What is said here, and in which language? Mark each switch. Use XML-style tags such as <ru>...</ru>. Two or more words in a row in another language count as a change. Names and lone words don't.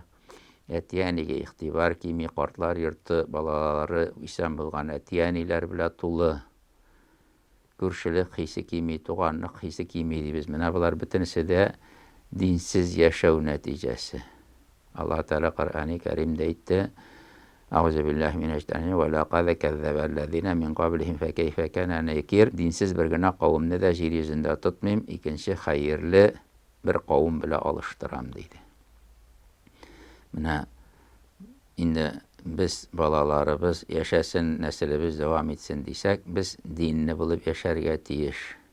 <tt>Әти-әнигә игътибар кими, картлар йорты балалары исән булган әти-әниләр белән тулы. күршелек хисе килми, туганлык хисе килми дибез. Менә булар бөтенесе дә динсез яшәү нәтиҗәсе. Аллаһ Тәгалә Коръән-и Кәримдә әйтте:</tt> <ar>أعوذ بالله من الشيطان ولقد كذب الذين من قبلهم فكيف كان نكير.</ar> <tt>Динсез бер генә кавымны да җир йөзендә тотмыйм, икенче хәерле бер кавым белән алыштырам диде. Менә инде без балаларыбыз яшәсен, нәселебез дәвам итсен дисәк, без динне булып яшәргә тиеш.</tt>